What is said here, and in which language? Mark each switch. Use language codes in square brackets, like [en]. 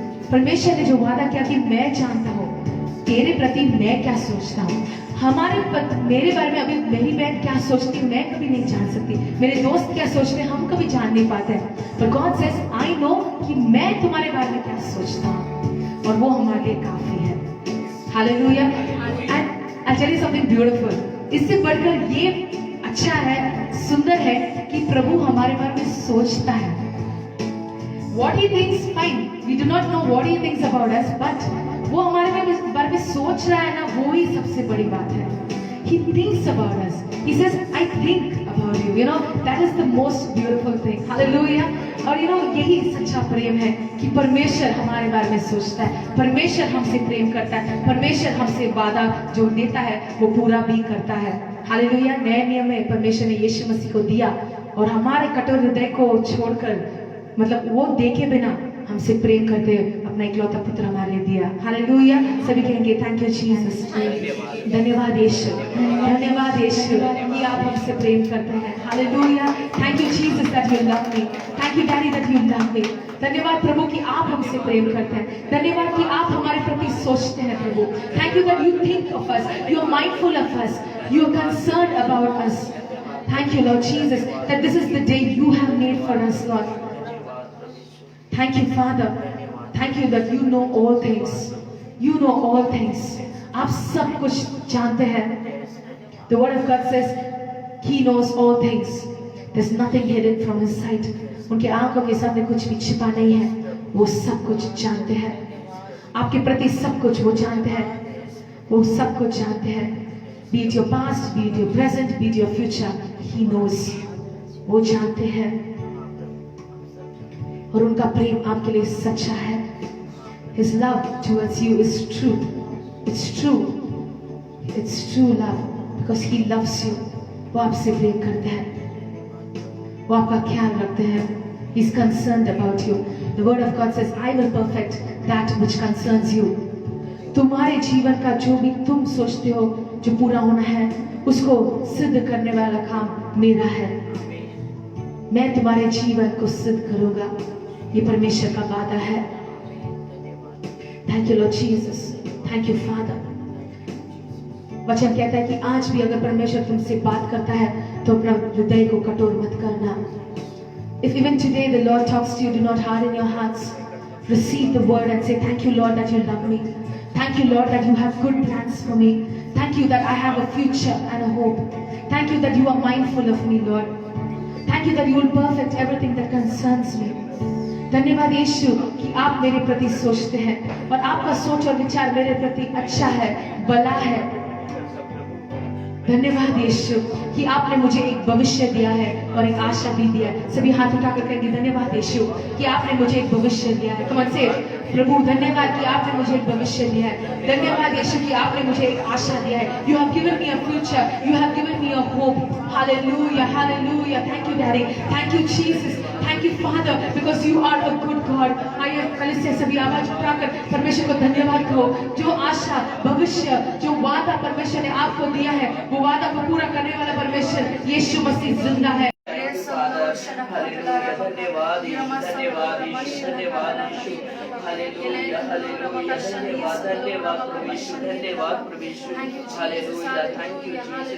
[hi] परमेश्वर ने जो वादा किया कि मैं जानता हूँ तेरे प्रति मैं क्या सोचता हूँ, मेरे बारे में अभी मेरी बहन क्या सोचती है मैं कभी नहीं जान सकती, मेरे दोस्त क्या सोचते हैं हम कभी जान नहीं पाते हैं, पर [en] God says I know [hi] कि मैं तुम्हारे बारे में क्या सोचता हूँ, और वो हमारे लिए काफी है। Hallelujah. [en] and I tell you something beautiful, [hi] इससे बढ़कर ये अच्छा है, सुंदर है कि प्रभु हमारे बारे में सोचता है। [en] What he thinks, fine. We do not know what he thinks about us, but [hi] वो हमारे बारे में सोच रहा है ना, वो ही सबसे बड़ी बात है। [en] He thinks about us. He says, I think about for you. You know, that is the most beautiful thing. Hallelujah. [hi] और [en] you know, [hi] यही सच्चा प्रेम है कि परमेश्वर हमारे बारे में सोचता है, परमेश्वर हमसे प्रेम करता है, परमेश्वर हमसे वादा जो देता है वो पूरा भी करता है। हालेलुया। नए नियम में परमेश्वर ने यीशु मसीह को दिया और हमारे कठोर हृदय को छोड़कर, मतलब वो देखे बिना हमसे प्रेम करते अपना इकलौता पुत्र हमारे लिए दिया। हालेलुया। सभी कहेंगे [en] Thank you Jesus. [hi] धन्यवाद यीशु, धन्यवाद यीशु कि आप हमसे प्रेम करते हैं। Hallelujah. [en] Thank you Jesus that you love me. Thank you daddy that you love me. [hi] धन्यवाद प्रभु कि आप हमसे प्रेम करते हैं। धन्यवाद कि आप हमारे प्रति सोचते हैं प्रभु। [en] Thank you that you think of us, you are mindful of us, you are concerned about us. Thank you, Lord Jesus, that this is the day you have made for us, Lord. Thank you, Father. Thank you that you know all things. You know all things. [hi] आप सब कुछ जानते हैं. [en] The word of God says He knows all things. There's nothing hidden from His sight. [hi] उनके आंखों के सामने कुछ भी छिपा नहीं है. वो सब कुछ जानते हैं. आपके प्रति सब कुछ वो जानते हैं. वो सब कुछ जानते हैं. [en] Be it your past, be it your present, be it your future, He knows. [hi] वो जानते हैं और उनका प्रेम आपके लिए सच्चा है. [en] His love towards you is true. It's true. It's true love because He loves you. [hi] वो आपसे प्रेम करते हैं. वो आपका ख्याल रखते हैं. [en] He's concerned about you. The word of God says, I will perfect that which concerns you. [hi] तुम्हारे जीवन का जो भी तुम सोचते हो जो पूरा होना है उसको सिद्ध करने वाला काम मेरा है. मैं तुम्हारे जीवन को सिद्ध करूंगा. ये परमेश्वर का वादा है. [en] Thank you Lord Jesus. Thank you Father. [hi] वचन कहता है कि आज भी अगर परमेश्वर तुमसे बात करता है तो अपना हृदय को कठोर मत करना. [en] If even today the Lord talks to you, do not harden your hearts. Receive the word and say, thank you Lord that you love me. Thank you Lord that you have good plans for me. Thank you that I have a future and a hope. Thank you that you are mindful of me, Lord. Thank you that you will perfect everything that concerns me. [hi] धन्यवाद यीशु कि आप मेरे प्रति सोचते हैं और आपका सोच और विचार मेरे प्रति अच्छा है, भला है. धन्यवाद यीशु कि आपने मुझे एक भविष्य दिया है और एक आशा भी दिया है. सभी हाथ उठाकर कहेंगे धन्यवाद यीशु कि आपने मुझे एक भविष्य दिया है. कम से प्रभु धन्यवाद कि आपने मुझे एक भविष्य दिया है. धन्यवाद यीशु कि आपने मुझे एक आशा दिया है. [en] You have given me a future. You have given me a hope. Hallelujah, hallelujah. Thank you, Daddy. Thank you, Jesus. Thank you, Father, because you are a good God. [hi] आइए कलीसिया सभी आवाज उठाकर परमेश्वर को धन्यवाद कहो. जो आशा, भविष्य, जो वादा परमेश्वर ने आपको दिया है, वो वादा को पूरा करने वाला परमेश्वर यीशु मसीह जिंदा है. धन्यवाद धन्यवाद धन्यवाद हालेलुया हालेलुया धन्यवाद धन्यवाद प्रभु यीशु धन्यवाद प्रभु यीशु हालेलुया. [en] Thank you Jesus.